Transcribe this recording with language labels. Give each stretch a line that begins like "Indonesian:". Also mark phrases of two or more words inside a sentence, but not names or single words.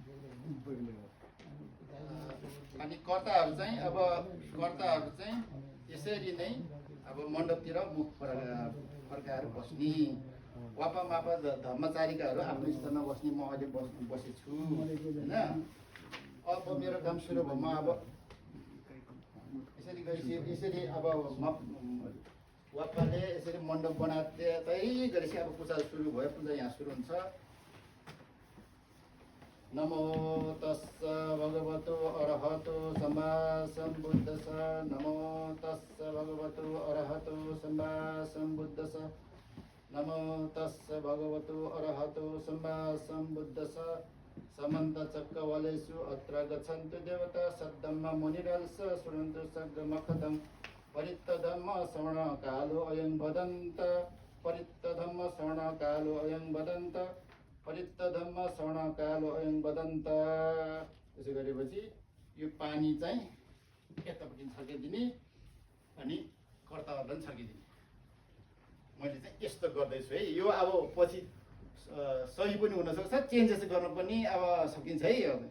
Nepali: अनि कर्ताहरू चाहिँ यसरी नै अब मण्डपतिर मुख फर्काएर बस्ने वापा मापा धर्मचारिकाहरू आफ्नो स्थानमा बस्ने म अहिले बसेको छु होइन अब मेरो काम सुरु भयो म अब यसरी अब वापाले यसरी मण्डप बनाए गरेपछि अब पूजा सुरु भयो पूजा यहाँ सुरु हुन्छ
Pali: नमो तस्स भगवतो अरहतो सम्मा सम्बुद्धस्स नमो तस्स भगवतो अरहतो सम्मा सम्बुद्धस्स नमो तस्स भगवतो अरहतो सम्मा सम्बुद्धस्स समन्त चक्रवलेषु अत्र गच्छन्तु देवता सद्धम्म मुनिरल्स शृण्वन्तु सर्गमखदं परित्तधम्म श्रवणकालो अयं वदन्त परित्तधम्म श्रवणकालो अयं वदन्त परित्तधम्म श्रवणकालो अयं वदन्त
Nepali: त्यसो गरेपछि यो पानी चाहिँ यतापट्टि छर्किदिने अनि कर्ताहरूलाई पनि छर्किदिने मैले चाहिँ यस्तो गर्दैछु है यो अब पछि सही पनि हुनसक्छ चेन्जेस गर्न पनि अब सकिन्छ है